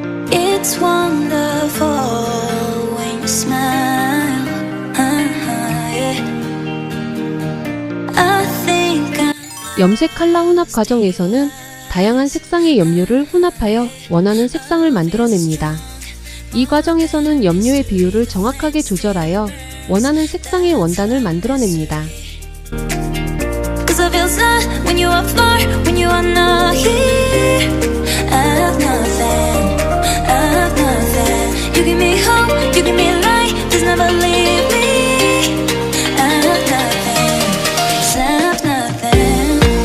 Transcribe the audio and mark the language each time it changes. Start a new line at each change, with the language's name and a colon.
English: It's wonderful when you smile. Yeah. I think
Korean: 염색 칼라 혼합 과정에서는 다양한 색상의 염료를 혼합하여 원하는 색상을 만들어냅니다. 이 과정에서는 염료의 비율을 정확하게 조절하여 원하는 색상의 원단을 만들어냅니다.
English: Cause I feel sad when you are far, when you are not here. I have nothing, I have nothing. You give me hope, you give me light, just never leave me. I have nothing, I have nothing.